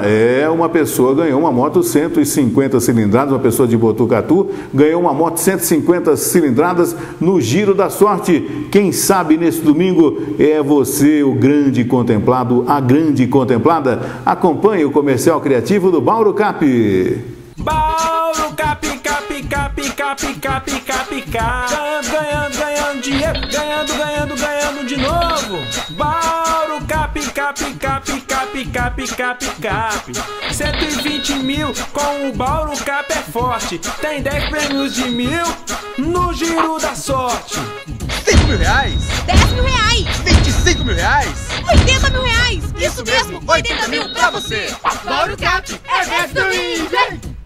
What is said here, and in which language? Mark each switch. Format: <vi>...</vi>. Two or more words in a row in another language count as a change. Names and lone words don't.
<pt>Uma pessoa ganhou uma moto 150 cilindradas, uma pessoa de Botucatu ganhou uma moto 150 cilindradas no Giro da Sorte. Quem sabe nesse domingo é você, o grande contemplado, a grande contemplada. Acompanhe o comercial criativo do Baurocap. Baurocap, cap, cap, cap, cap, cap, cap. Ganhando dinheiro, ganhando de novo. Baurocap, cap, cap, cap, cap, cap, cap. 120 mil com o Baurocap é forte. Tem 10 prêmios de 1000 no Giro da Sorte. 5 mil reais, 10 mil reais, 25 mil reais, 80 mil reais. Isso mesmo, 80 mil pra você. Baurocap é vez do vem!</pt>